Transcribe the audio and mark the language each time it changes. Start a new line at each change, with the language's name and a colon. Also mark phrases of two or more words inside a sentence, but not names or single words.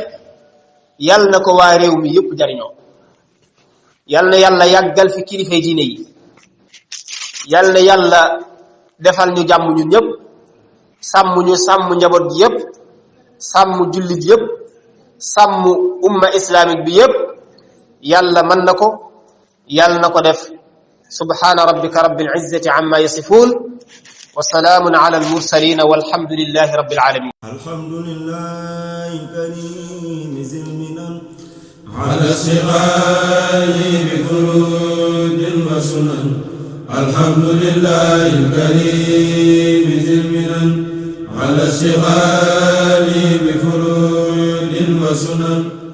Wolof: yal na ko waa réew mi yépp jariñoo yal na yàlla yàggal fi kilifay diine yi yal na yàlla defal ñu jàmm ñun ñëpp sàmm ñu sàmm njaboot gi yëpp sàmm jullit yëpp sàmm umma islamique bi yëpp yàlla mën na ko yàlla na ko def
Arabic: سبحان ربك رب العزة عما يصفون وسلام على المرسلين والحمد لله رب العالمين الحمد لله كريم ذي المنن على الصغار بفرود وسنن الحمد لله الكريم ذي المنن على الصغار بفرود وسنن